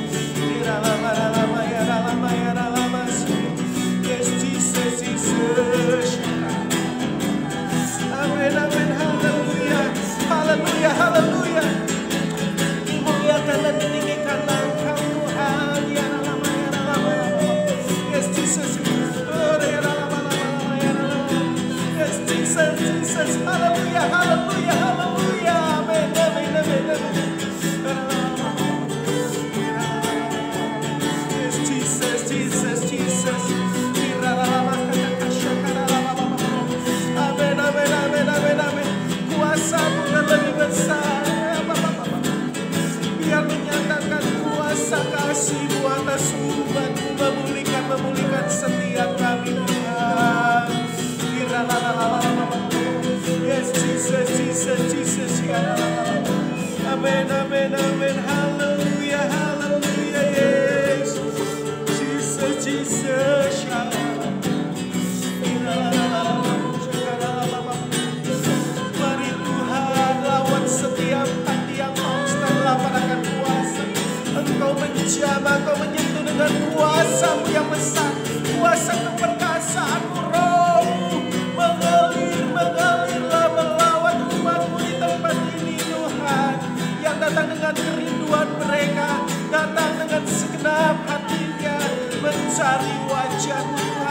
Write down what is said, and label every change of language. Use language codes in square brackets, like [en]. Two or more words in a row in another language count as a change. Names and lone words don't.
[en] Yes, Jesus, Jesus. [id] Amin, amin, haleluya, haleluya, haleluya. Dimuliakan dan ditinggikan Engkau Tuhan. Ya lama, ya lama. [en] Yes, Jesus. Yes, Jesus, Jesus. [id] Haleluya, haleluya, haleluya. Amin, amin, amin, amin. [en] Yes, Jesus, Jesus, Jesus. [id] Amin, amin, amin, amin, amin. Kuasa-Mu yang lebih besar, biar menyatakan kuasa kasih-Mu atas umat-Mu, memulihkan setiap kami Tuhan. [en] Yes, Jesus, Jesus, Jesus. [id] Amin, amin, amin. Haleluya, haleluya. [en] Yes, Jesus, Jesus. [id] Mari Tuhan, lawan setiap hati yang mau lapar akan kuasa. Engkau menjamah, Engkau menyentuh dengan kuasa-Mu yang besar, kuasa keperkasaan-Mu, Roh-Mu mengalir, mengalirlah melawat umat-Mu di tempat ini Tuhan, yang datang dengan kerinduan mereka, datang dengan segenap hatinya mencari wajah-Mu Tuhan.